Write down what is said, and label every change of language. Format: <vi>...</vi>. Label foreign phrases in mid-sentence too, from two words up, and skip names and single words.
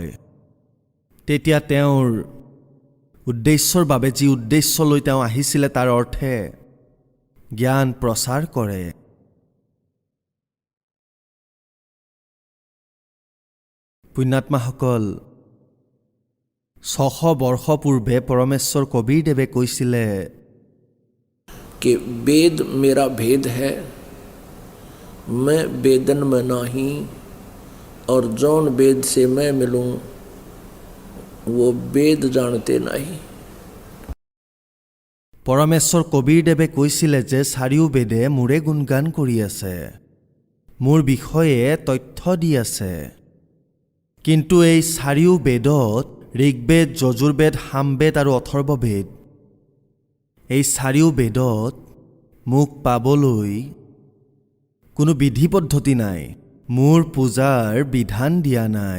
<as>তেতিয়া তেওঁৰ উদ্দেশ্যৰ বাবে, যি উদ্দেশ্যলৈ তেওঁ আহিছিলে তাৰ অৰ্থে জ্ঞান প্ৰচাৰ কৰে। পুণ্যাত্মাসকল, 600 বৰ্ষ পূৰ্বে পৰমেশ্বৰ কবীৰদেৱে কৈছিলে</as> <hi>कि वेद मेरा भेद है, मैं वेदन में नहीं, और जौन वेद से मैं मिलूं वो वेद जानते नहीं।</hi> <as>পৰমেশ্বৰ কবীৰদেৱে কৈছিলে যে চাৰিও বেদে মোৰে গুণগান কৰি আছে, মোৰ বিষয়ে তথ্য দি আছে, কিন্তু এই চাৰিও বেদত ঋগ্বেদ, যজুৰ্বেদ, সামবেদ আৰু অথৰ্ববেদ, এই চাৰিও বেদত মোক পাবলৈ কোনো বিধি পদ্ধতি নাই, মোৰ পূজাৰ বিধান দিয়া নাই।</as>